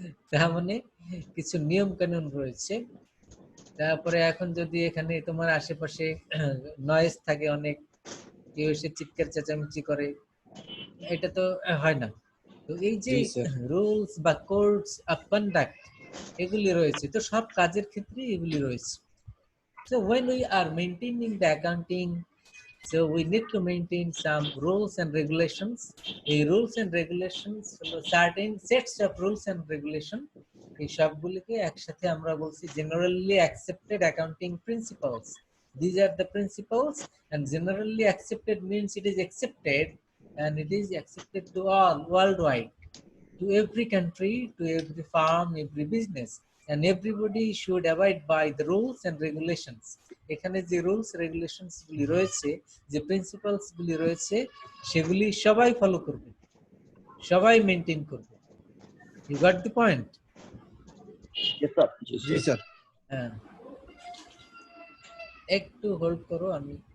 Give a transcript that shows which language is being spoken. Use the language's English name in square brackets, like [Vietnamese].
[Bangla] তার মানে কিছু নিয়ম কানুন রয়েছে। তারপরে এখন যদি এখানে তোমার আশেপাশে নয়েজ থাকে অনেক, কেউ এসে চিৎকার চেঁচামেচি করে, এটা তো হয় না। তো এই যে রুলস বা [English] codes of conduct [Bangla] এগুলি রয়েছে, তো সব কাজের ক্ষেত্রে এগুলি রয়েছে। [English] So when we are maintaining the accounting, so we need to maintain some rules and regulations. A rules and regulations হলো certain sets of rules and regulation, [Bangla] এই সবগুলিকে একসাথে আমরা বলছি [English] generally accepted accounting principles. These are the principles, and generally accepted means it is accepted, and it is accepted to all worldwide, to every country, to every farm, every business, and everybody should abide by the rules and regulations. [Bangla] এখানে যে rules regulations গুলি রয়েছে, যে principles গুলি রয়েছে, সেগুলি সবাই follow করবে, সবাই মেনটেন করবে। [English] You got the point? [Bangla] G sir. হ্যাঁ, একটু হোল্ড করো, আমি